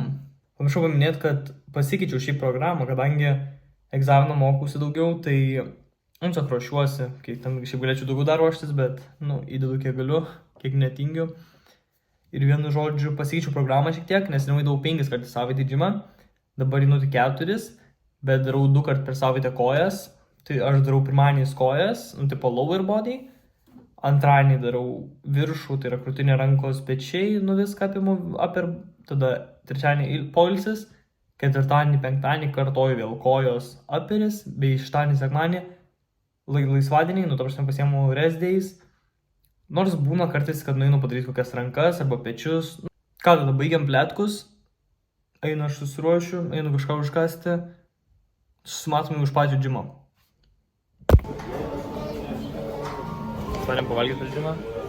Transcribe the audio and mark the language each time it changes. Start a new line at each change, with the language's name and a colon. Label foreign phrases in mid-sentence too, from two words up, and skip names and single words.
Lithuanian: Pamiršau paminėti, kad pasikeičiau šį programą, kadangi egzaminą mokausi daugiau, tai tiesiog ruošiuosi, kiek ten šiaip galėčiau daugiau dar ruoštis, bet, nu, įdedu kiek galiu, kiek netingiu. Ir vienu žodžiu pasikeičiau programą šiek tiek, nes nevaidavau 5 kartus savaitę į džimą, dabar einu tik 4, bet darau 2 kartus per savaitę kojas. Tai aš darau pirmadieniais kojas, nu, tipo
English: lower body,
Lithuanian: antradienį darau viršų, tai yra krūtinė, rankos, pečiai, nu viską apimu upper, tada trečiadienį poilsis, ketvirtadienį, penktadienį kartoju vėl kojos upperis, bei šeštadienį, sekmadienį, laisvadienį, nu, ta prasme pasiemu
English: rest days,
Lithuanian: nors būna kartais, kad nueinu padaryti kokias rankas arba pečius. Ką, tada baigiam plėtkus, einu aš susiruošiu, einu kažką užkasti, susimatome už pačio džimo. Atvarėm pavalgyti per džimą.